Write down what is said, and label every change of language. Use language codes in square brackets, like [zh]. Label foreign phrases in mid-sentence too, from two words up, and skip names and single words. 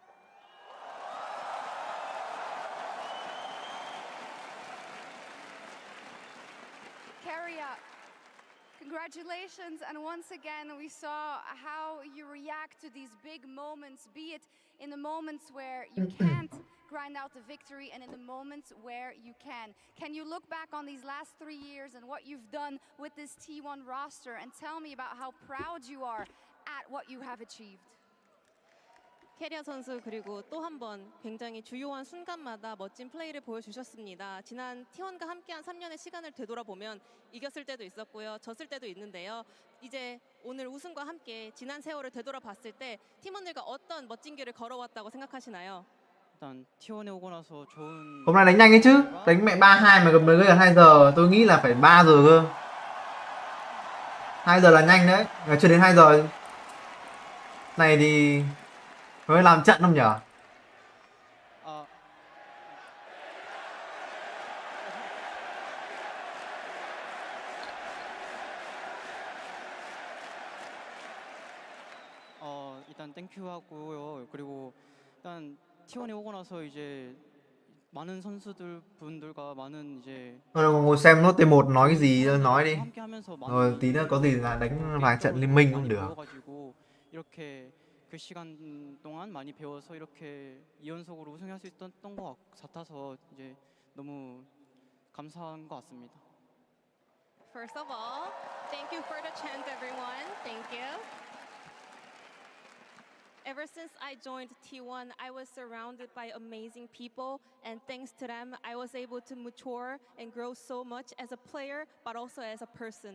[en] Carrier, congratulations, and once again we saw how you react to these big moments, be it in the moments where you can't grind out the victory and in the moments where you can. Can you look back on these last 3 years and what you've done with this T1 roster and tell me about how proud you are at what you have achieved? [ko] 캐리어 선수 그리고 또 한 번 굉장히 주요한 순간마다 멋진 플레이를 보여주셨습니다. 지난 T1과 함께한 3년의 시간을 되돌아보면 이겼을 때도 있었고요. 졌을 때도 있는데요. 이제 오늘 우승과 함께 지난 세월을 되돌아봤을 때 팀원들과 어떤 멋진 길을 걸어왔다고 생각하시나요? 일단 T1에 오고 나서 좋은 [vi] Hôm nay đánh nhanh ấy chứ, đánh mẹ 3-2 mà mới gần 2 giờ, tôi nghĩ là phải 3 giờ cơ. 2 giờ là nhanh đấy, mà chưa đến 2 giờ. Này thì mới làm trận không nhở? [ko] 일단 땡큐 하고요. 그리고 일단 T1에 오고 나서 이제 많은 선수들 분들과 많은 이제 [vi] Ngồi xem nốt T1 nói cái gì nói đi. Rồi tí nữa có gì là đánh vài trận liên minh cũng được. [ko] 이렇게 그 시간 동안 많이 배워서 이렇게 2연속으로 우승할 수 있었던 것 같아서 이제 너무 감사한 것 같습니다. [en] First of all, thank you for the chant, everyone. Thank you. Ever since I joined T1, I was surrounded by amazing people, and thanks to them, I was able to mature and grow so much as a player, but also as a person.